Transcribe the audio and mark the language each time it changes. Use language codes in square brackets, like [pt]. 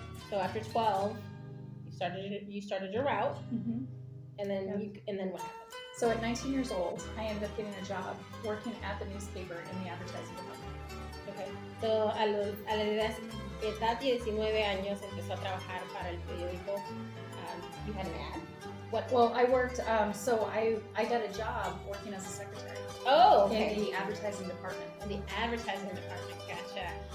[en] So after 12, you started your route, Mm-hmm. and then what happened? So at 19 years old, I ended up getting a job working at the newspaper in the advertising department. Okay. [es] So a la edad de 19 años empezó a trabajar para el periódico. [en] You had an ad? What? Well, I worked, so I got a job working as a secretary. Oh, okay. In the advertising department. In the advertising department, gotcha.